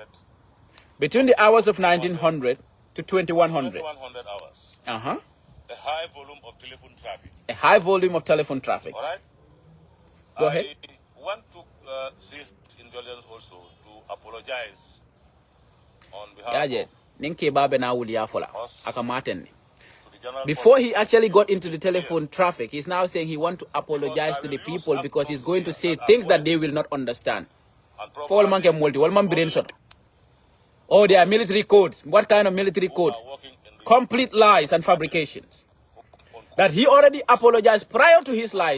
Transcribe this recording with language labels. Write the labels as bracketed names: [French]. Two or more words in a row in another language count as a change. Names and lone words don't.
[English] between the hours of 1900 to 2100. 2100 hours. Uh-huh. A high volume of telephone traffic. A high volume of telephone traffic. All right? Go ahead. I want to seize indulgence also to apologize on behalf Yeah, of [Mandingo] Ninke Babe na wuli afola. Akamaten. [English] to the general Before he actually got into the telephone traffic, he's now saying he wants to apologize to the people because he's going to say things that they will not understand. and For all man can multi, all man brain shot. Oh, there are military codes. What kind of military codes? working in the Complete lies and fabrications. That he already apologized prior to his lies.